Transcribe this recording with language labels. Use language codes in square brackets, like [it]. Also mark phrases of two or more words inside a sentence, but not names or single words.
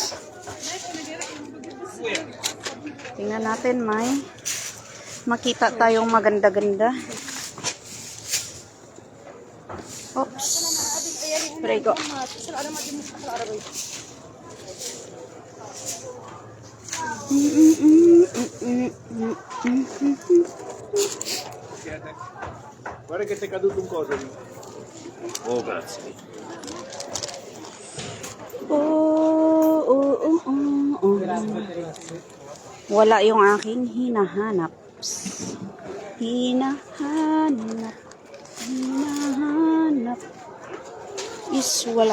[tl] Tingnan natin, may makita tayong maganda-ganda. Oops. [it] Prego. Guarda che ti è caduto un coso lì. Oh, grazie. [tl] Wala yung aking hinahanap. Hinahanap is wala.